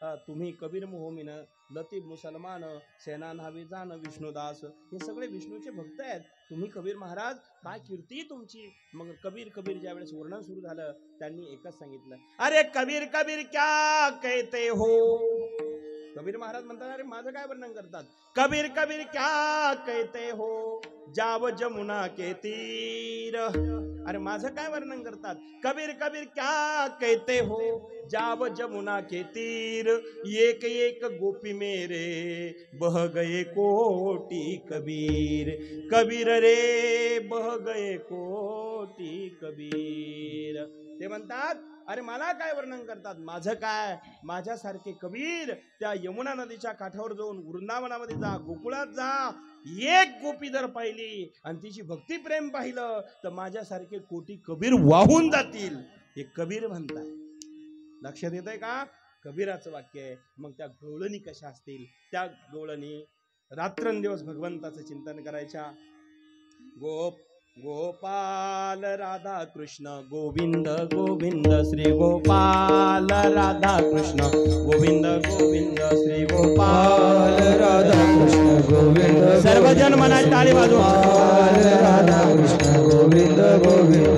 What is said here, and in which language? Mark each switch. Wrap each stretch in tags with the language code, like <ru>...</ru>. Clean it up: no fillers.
<mr>तुम्ही कबीर मोहमीन लतीफ मुसलमान सेना नावे जाण विष्णुदास, हे सगळे विष्णूचे भक्त आहेत. तुम्ही कबीर महाराज काय कीर्ती तुमची? मग कबीर कबीर ज्यावेळेस वर्णन सुरू झालं त्यांनी एकच सांगितलं,</mr> <hi>अरे कबीर कबीर क्या कहते हो,</hi> <mr>कबीर महाराज म्हणतात अरे माझं काय वर्णन करतात.</mr> <hi>कबीर कबीर क्या कहते हो जाव जमुना के तीर.</hi> <mr>अरे माझं काय वर्णन करतात.</mr> <hi>कबीर कबीर क्या कहते हो जाव जमुना के तीर. एक एक गोपी मेरे बह गए कोटी कबीर. कबीर रे बह गए कोटी कबीर.</hi> <mr>ते म्हणतात अरे मला काय वर्णन करतात. माझं काय. माझ्यासारखे कबीर त्या यमुना नदीच्या काठावर जाऊन वृंदावनामध्ये जा, गोकुळात जा, एक गोपी जर पाहिली आणि तिची भक्ती प्रेम पाहिलं तर माझ्यासारखे कोटी कबीर वाहून जातील. हे कबीर म्हणताय. लक्षात येतंय का. कबीराचं वाक्य आहे. मग त्या गवळणी कशा असतील. त्या गवळणी रात्रंदिवस भगवंताचं चिंतन करायच्या. गोपाल राधा कृष्ण गोविंद गोविंद श्री गोपाल राधा कृष्ण गोविंद गोविंद श्री गोपाल राधा कृष्ण गोविंद. सर्वजन मनात टाळी वाजवा. राधा कृष्ण गोविंद गोविंद</mr>